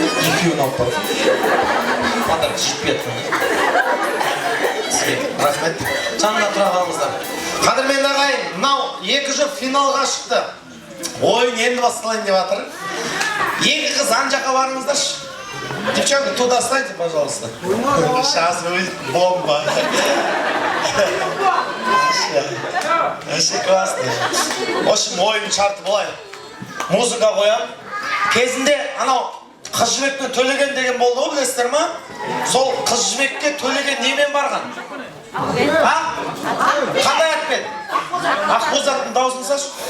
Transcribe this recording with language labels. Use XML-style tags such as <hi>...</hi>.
<kk>Екеуін алып барды. Қадыр жетпеді. Рахмет. Жанына тұра қалыңыздар. Қадірменді ағайын, мынау екі жұп финалға шықты. Ойын енді басталайын деп жатыр. Екі қыз ан жаққа барыңыздаршы.</kk> <ru>Девчонки, туда стойте, пожалуйста. Сейчас будет бомба. Вообще классно. В общем,</ru> <kk>ойын шарты былай. Музыка қоям. Кезінде анау қыз жібекпен төлеген деген болды ғой, білесіздер ма? Сол қыз жібекке төлеген немен барған? Қандай атпен? Ақбоз аттың дауысын сашы.</kk>